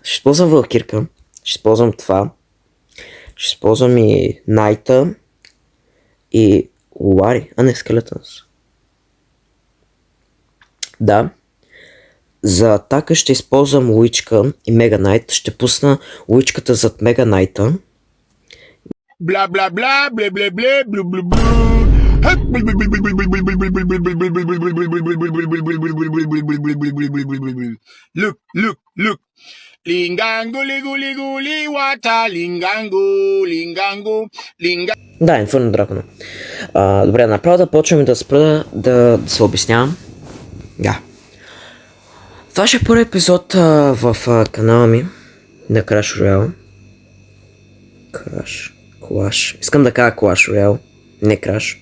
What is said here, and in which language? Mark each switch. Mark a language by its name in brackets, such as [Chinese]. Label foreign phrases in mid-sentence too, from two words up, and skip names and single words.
[Bulgarian] Ще ползвам Валкирка. Ще използвам това. Ще използвам и Найта и Лари, а не Скелетънс. Да. За атака ще използвам Уичка и Мега Найт. Ще пусна Уичката зад Мега Найта. Бла бла бла, бле бле бле, блу блу блу. [English] Look. Lingango, ligu, wata, lingango. [Bulgarian] Да, Инферно Дракона. Добре, направо да почваме да спра да се обяснявам. Да. Това ще е първи епизод в канала ми на Crash Royale. Clash. Искам да кажа Clash Royale, не Crash.